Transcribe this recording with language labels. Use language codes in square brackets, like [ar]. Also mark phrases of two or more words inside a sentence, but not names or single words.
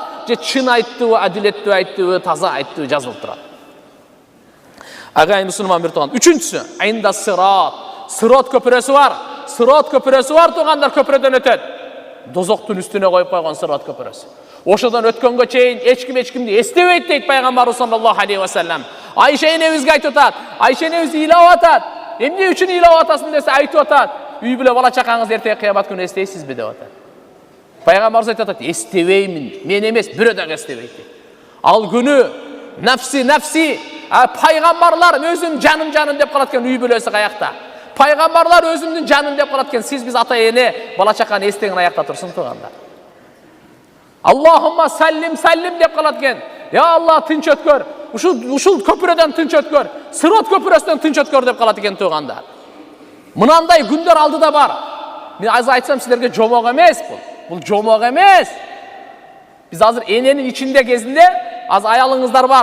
[ky] Же чын айттыбы, адилеттүү айттыбы, таза айттыбы жазылып турат. Агайын мусулман бир тууган. Үчүнчүсү, айында сырот көпүрөсү бар. Сырот көпүрөсү бар тугандар, көпүрөдөн өтөт. Дозоктун үстүнө коюп койгон сырот көпүрөсү. Ошодон өткөнгө чейин эч кимди эстебейт дейт пайгамбарыбыз [ar] صلى الله عليه وسلم. [ky] Айша энебизге ыйлап атат. Айша энебиз ыйлап атат. Эмне үчүн ыйлап атасың десе айтып атат. Үй бүлө бала чакаңыз эртеге кыямат күнү эстейсизби деп атат. Пайгамбарыбыз айтып атат: "Эстебеймин, мен эмес, бирөө дагы эстебейт" дейт. Ал күнү нафси пайгамбарлар өзүм жаным деп калат экен, үй бүлөсү каякта. Пайгамбарлар өзүмдүн жаным деп калат экен, сиз биз ата эне бала чаканы эстеген аякта турсун тугандар. [ar] اللهم سلم [ky] деп калат экен. Я Алла, тынч өткөр. Ушул көпүрөдөн тынч өткөр. Сырот көпүрөсүнөн тынч өткөр деп калат экен тугандар. Мынандай күндөр алдыда бар. Мен азыр айтсам силерге жомок эмес бул. Бул жомок эмес. Биз азыр эненин ичинде кезинде аз аялыңыздар бар.